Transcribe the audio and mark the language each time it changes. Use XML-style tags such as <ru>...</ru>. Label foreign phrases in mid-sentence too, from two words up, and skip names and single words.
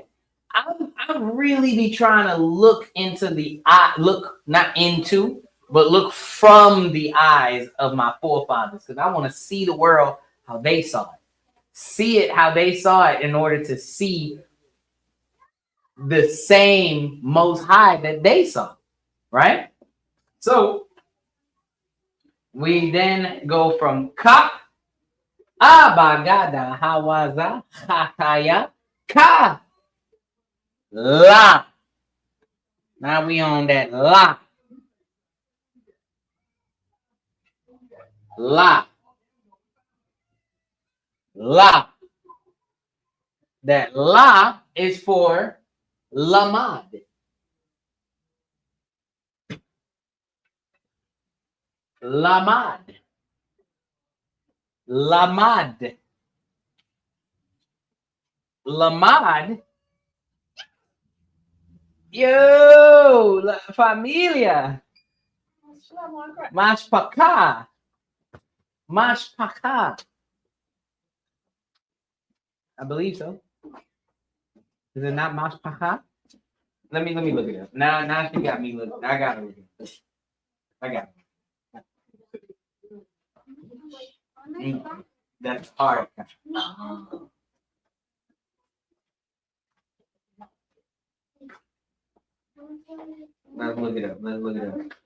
<en>I'm really be trying to look into the eye, look not into, but look from the eyes of my forefathers, because I want to see the world how they saw it. See it how they saw it in order to see the same Most High that they saw, right? So we then go from ka, abagada, hawaza, hakaya, ka, la. Now we on that la. La. La. That la is for lamad. Lamad. Lamad. Lamad.</en> <es>Yo, la familia. Mashpaka. Mashpaka.</es> <en>I believe so. Is it not mashpaka? Let me look it up. Now she got me looking. I got it. I got it. That's hard. Let's look it up. Let's look it up.</en>